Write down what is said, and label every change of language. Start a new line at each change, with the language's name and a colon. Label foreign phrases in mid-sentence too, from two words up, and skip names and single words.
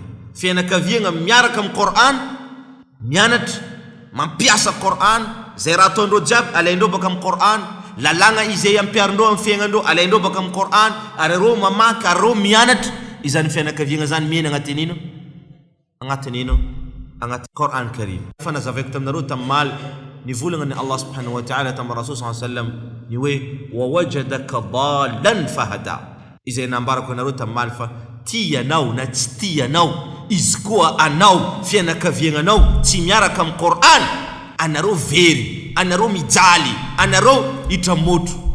Malagasy: Fianakaviagna miaraka amin'ny Quran, mianatra, mampiasa Quran, zay raha ataondreo jiaby alaindreo baka amin'ny Quran, lalagna izay ampiarindreo amin'ny fiaignandreo alaindreo baka amin'ny Quran, ary reo mamaky, ary reo mianatra. Izany fianakaviagna zany miaina agnatin'ny ino? Agnatin'ny ino? Agnatin'ny Quran Karim. Fanazavaiko taminareo tamin'ny ny volagna ny Allah
Arabic: subhanahu wa ta'ala
Malagasy: tamin'ny Rasul
Arabic: sallallahu alayhi wa sallam
Malagasy: ny hoe
Arabic: wawajadaka dalan fahada.
Malagasy: Izay nambarako anareo tamin'ny fa tianao na tsy tianao, izy koa anao fianakaviagnanao tsy miaraka amin'ny Quran, anareo very, anareo mijaly, anareo hitramoto.